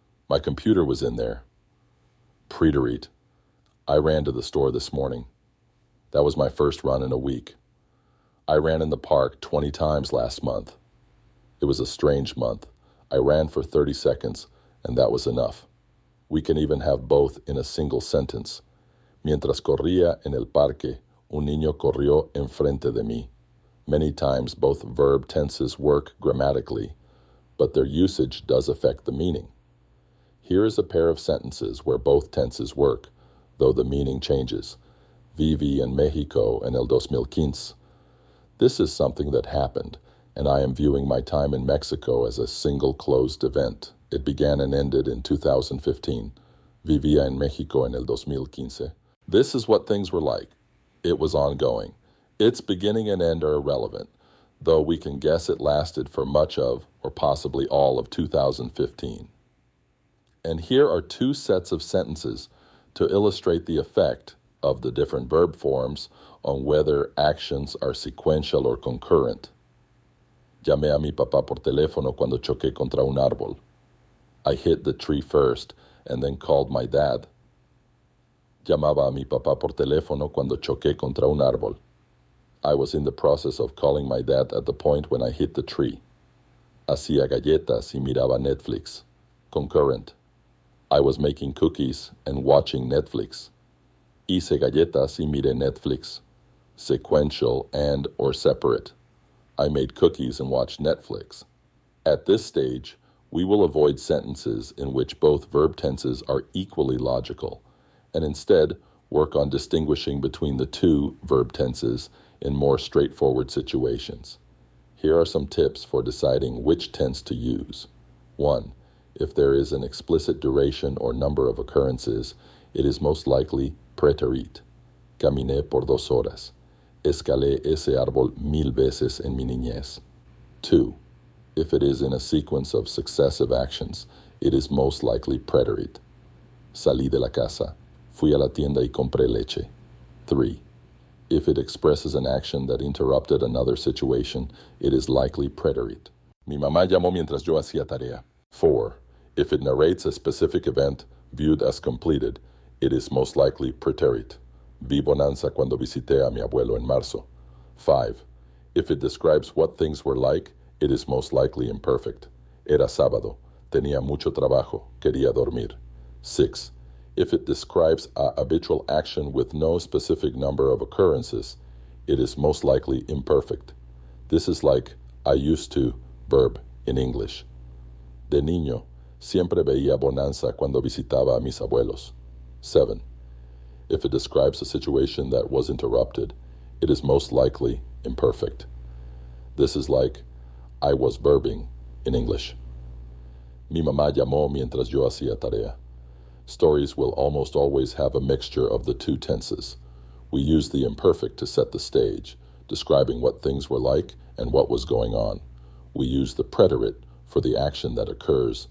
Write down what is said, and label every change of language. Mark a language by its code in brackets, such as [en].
[en] My computer was in there. Preterit. I ran to the store this morning. That was my first run in a week. I ran in the park 20 times last month. It was a strange month. I ran for 30 seconds, and that was enough. We can even have both in a single sentence. [es] Mientras corría en el parque, un niño corrió enfrente de mí. [en] Many times both verb tenses work grammatically, but their usage does affect the meaning. Here is a pair of sentences where both tenses work, though the meaning changes. [es] Viví en México en el 2015. [en] This is something that happened, and I am viewing my time in Mexico as a single closed event. It began and ended in 2015. [es] Vivía en México en el 2015. [en] This is what things were like. It was ongoing. Its beginning and end are irrelevant, though we can guess it lasted for much of, or possibly all of 2015. And here are two sets of sentences to illustrate the effect of the different verb forms on whether actions are sequential or concurrent. [es] Llamé a mi papá por teléfono cuando choqué contra un árbol. [en] I hit the tree first and then called my dad. [es] Llamaba a mi papá por teléfono cuando choqué contra un árbol. [en] I was in the process of calling my dad at the point when I hit the tree. [es] Hacía galletas y miraba Netflix. [en] Concurrent. I was making cookies and watching Netflix. [es] Hice galletas y miré Netflix. [en] Sequential and or separate. I made cookies and watched Netflix. At this stage, we will avoid sentences in which both verb tenses are equally logical, and instead work on distinguishing between the two verb tenses in more straightforward situations. Here are some tips for deciding which tense to use. 1. If there is an explicit duration or number of occurrences, it is most likely preterit. [es] Caminé por 2 horas. Escalé ese árbol 1000 veces en mi niñez. [en] 2. If it is in a sequence of successive actions, it is most likely preterit. [es] Salí de la casa. Fui a la tienda y compré leche. [en] 3. If it expresses an action that interrupted another situation, it is likely preterit. [es] Mi mamá llamó mientras yo hacía tarea. [en] 4. If it narrates a specific event viewed as completed, it is most likely preterit. [es] Vi bonanza cuando visité a mi abuelo en marzo. [en] 5. If it describes what things were like, it is most likely imperfect. [es] Era sábado. Tenía mucho trabajo. Quería dormir. 6. [en] If it describes a habitual action with no specific number of occurrences, it is most likely imperfect. This is like I used to verb in English. [es] De niño, siempre veía bonanza cuando visitaba a mis abuelos. [en] 7. If it describes a situation that was interrupted, it is most likely imperfect. This is like I was verbing in English. [es] Mi mamá llamó mientras yo hacía tarea. [en] Stories will almost always have a mixture of the two tenses. We use the imperfect to set the stage, describing what things were like and what was going on. We use the preterit for the action that occurs